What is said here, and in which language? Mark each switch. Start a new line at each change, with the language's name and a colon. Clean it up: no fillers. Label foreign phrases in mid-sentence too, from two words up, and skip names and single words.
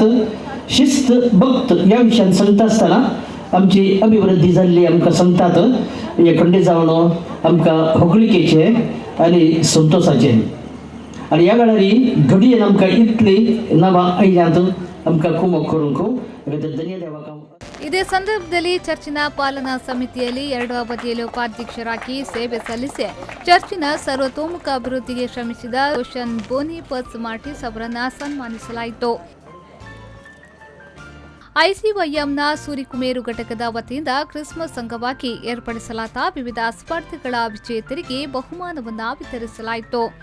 Konkani: शिस्त भक्त ह्या विशयान सांगता आसतना आमची अभिवृद्धी जाल्ली आमकां सांगतात. हे खंडे जावन आमकां होगळिकेचे आनी संतोषाचे. आनी ह्या वेळार घडयेन आमकां इतली नांवां आयल्यांत आमकां कुमक करूंक धन्यदेवाक.
Kannada: ಇದೇ ಸಂದರ್ಭದಲ್ಲಿ ಚರ್ಚಿನ ಪಾಲನಾ ಸಮಿತಿಯಲ್ಲಿ 2 ಅವಧಿಯಲ್ಲಿ ಉಪಾಧ್ಯಕ್ಷರಾಗಿ ಸೇವೆ ಸಲ್ಲಿಸಿ ಚರ್ಚಿನ ಸರ್ವತೋಮುಖ ಅಭಿವೃದ್ಧಿಗೆ ಶ್ರಮಿಸಿದ ರೋಷನ್ ಬೋನಿಪಸ್ ಮಾರ್ಟಿಸ್ ಅವರನ್ನು ಸನ್ಮಾನಿಸಲಾಯಿತು. ಐಸಿವೈಎಂನ ಸೂರಿಕುಮೇರು ಘಟಕದ ವತಿಯಿಂದ ಕ್ರಿಸ್ಮಸ್ ಅಂಗವಾಗಿ ಏರ್ಪಡಿಸಲಾದ ವಿವಿಧ ಸ್ಪರ್ಧೆಗಳ ವಿಜೇತರಿಗೆ ಬಹುಮಾನವನ್ನು ವಿತರಿಸಲಾಯಿತು.